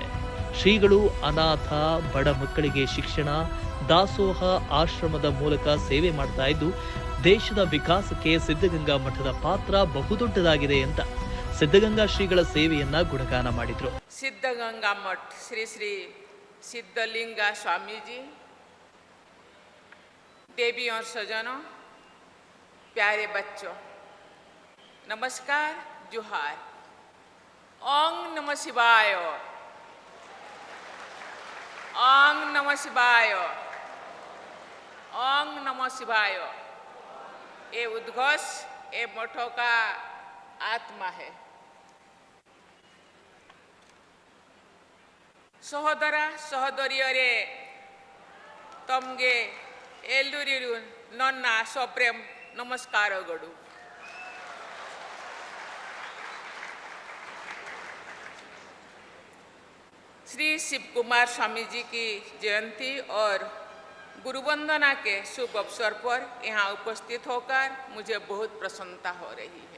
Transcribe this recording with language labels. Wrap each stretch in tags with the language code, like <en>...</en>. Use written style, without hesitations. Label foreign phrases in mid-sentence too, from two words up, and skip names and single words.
<kn>ಶ್ರೀಗಳು ಅನಾಥ, ಬಡ ಮಕ್ಕಳಿಗೆ ಶಿಕ್ಷಣ, ದಾಸೋಹ ಆಶ್ರಮದ ಮೂಲಕ ಸೇವೆ ಮಾಡ್ತಾ ಇದ್ದು ದೇಶದ ವಿಕಾಸಕ್ಕೆ ಸಿದ್ಧಗಂಗಾ ಮಠದ ಪಾತ್ರ ಬಹುದೊಡ್ಡದಾಗಿದೆ ಅಂತ ಸಿದ್ಧಗಂಗಾ ಶ್ರೀಗಳ ಸೇವೆಯನ್ನ ಗುಣಗಾನ ಮಾಡಿದ್ರು.</kn> <hi>ಸಿದ್ಧಗಂಗಾ ಮಠ ಶ್ರೀ ಶ್ರೀ सिद्धलिंगा स्वामी जी, देवी और सजनों, प्यारे बच्चों, नमस्कार, जुहार।</hi> <sa>ओम नमः शिवाय, ओम नमः शिवाय, ओम नमः शिवाय।</sa> <hi>ये उद्घोष ये मठों का आत्मा है।</hi> <kn>ಸಹೋದರ ಸಹೋದರಿಯರೇ, ತಮಗೆ ಎಲ್ಲರಿಗೂ ನನ್ನ ಸಪ್ರೇಮ ನಮಸ್ಕಾರಗಳು.</kn> <hi>श्री शिव कुमार स्वामी जी की जयंती और गुरुवंदना के शुभ अवसर पर यहाँ उपस्थित होकर मुझे बहुत प्रसन्नता हो रही है।</hi>